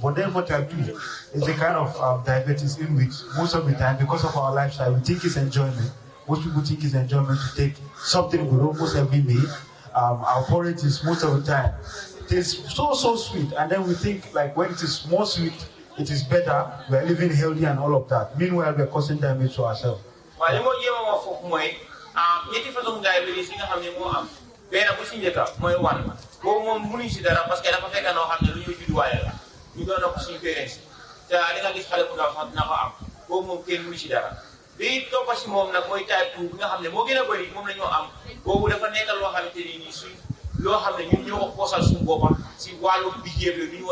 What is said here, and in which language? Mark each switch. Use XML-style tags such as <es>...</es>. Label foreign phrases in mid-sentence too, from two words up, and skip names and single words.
<en>But then for type 2, it's a kind of diabetes in which most of the time, because of our lifestyle, we think it's enjoyment. Most people think it's enjoyment to take something good almost every day. Our porridge is most of the time. It is so sweet, and then we think like when it is more sweet, it is better. We are living healthy and all of that. Meanwhile, we are causing damage to ourselves.</en> <wo>ñetti façon diabetes yi nga xam ne moo am benn bu si njëkk mooy wan boobu moom mënuñ si dara parce que dafa fekk noo xam ne lu ñuy judduwaale la ñu doon na ko suñu parents te li nga gis xale bu ndaw sax dina ko am boobu moom kenn mënu si dara bi toppa si moom nag mooy type 2 bi nga xam ne moo gën a bëri moom la ñoo am boobu dafa nekk loo xamante ni nii suñ loo xam ne ñun ñoo ko poosal suñu boppa si wàllu behavior bi ñu</wo>